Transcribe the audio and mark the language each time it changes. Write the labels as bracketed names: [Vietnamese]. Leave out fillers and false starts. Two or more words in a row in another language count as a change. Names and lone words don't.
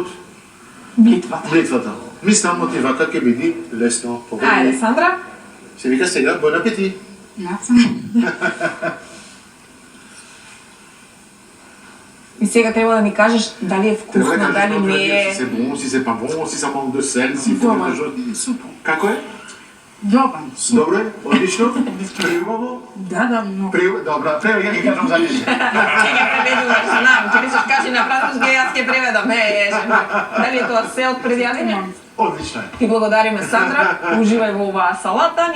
[Macedonian] Блитвата. блитвата. Мислам од вака ќе биде лесно. Ајде, Сандра. Се вика сега, [French] bon appétit. [Macedonian] И сега треба да ни кажеш дали е вкусно, дали не е. [French] Si c'est bon, si c'est pas bon, si ça manque de sel, si faut [Macedonian] Добар. [French] quelque chose. [Macedonian] Супер. Како е? Добар. Добро е? Одлично? Приубаво? Да, много. Добра, ја ги кажам за нив. Ќе преведуваш, знам, ќе речеш кажи на француски, јас ќе преведам. Дали е тоа се од предјадење? Одлично е. Ти благодариме, Сандра. Уживај во оваа салата.